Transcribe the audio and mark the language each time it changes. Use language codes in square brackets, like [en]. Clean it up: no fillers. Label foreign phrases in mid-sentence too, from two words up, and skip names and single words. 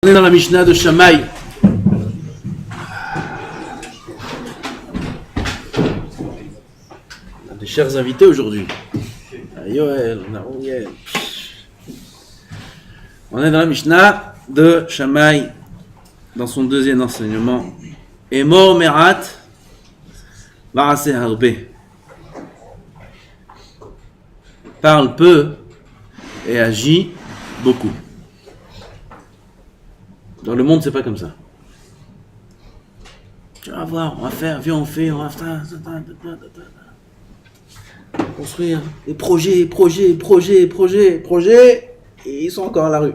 [fr] On est dans la Mishnah de Shammai. On a des chers invités aujourd'hui. Yoel, on a Royel. On est dans la Mishnah de Shammai, dans son deuxième enseignement. [he] אמור מעט ועשה הרבה. [fr] Parle peu et agit beaucoup. Dans le monde, c'est pas comme ça. Tu vas voir, on va faire, viens, on fait, on va faire, construire des projets, et ils sont encore à la rue.